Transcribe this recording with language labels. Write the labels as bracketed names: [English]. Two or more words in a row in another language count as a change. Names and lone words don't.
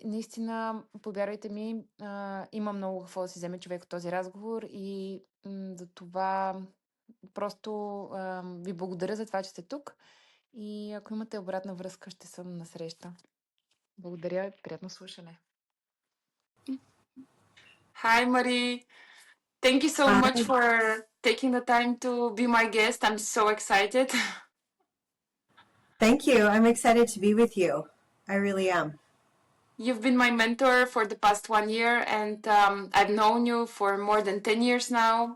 [Bulgarian] Наистина, повярвайте ми, има много какво да си вземе човек от този разговор и за това просто ви благодаря за това, че сте тук. И ако имате обратна връзка, ще съм насреща. Благодаря и приятно слушане. [English] Hi, Marie. Thank you so much for taking the time to be my guest. I'm so excited. Thank you. I'm excited to be with you. I really am. You've been my mentor for the past 1 year, and I've known you for more than 10 years now.